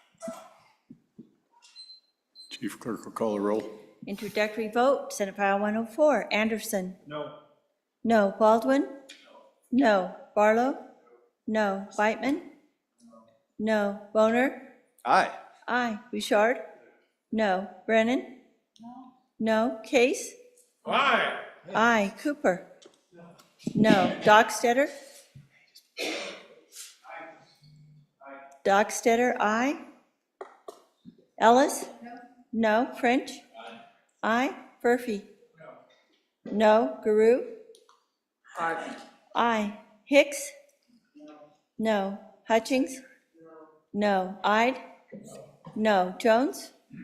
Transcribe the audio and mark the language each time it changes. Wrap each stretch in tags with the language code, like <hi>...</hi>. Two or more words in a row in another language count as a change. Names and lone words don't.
<en>Chief Clerk will call the roll. Introductory vote, Senate File 104. Anderson? No. No. Baldwin? No. Barlow? No. Whitman? No. Boner? Aye. Aye. Bouchard? No. Brennan? No. Case? Aye. Aye. Cooper? No. Dockstetter? Dockstetter, aye. Ellis? No. French? Aye. Furphy? No. Guru? Aye. Hicks? No. Hutchings? No. Ide? No. Jones?</en>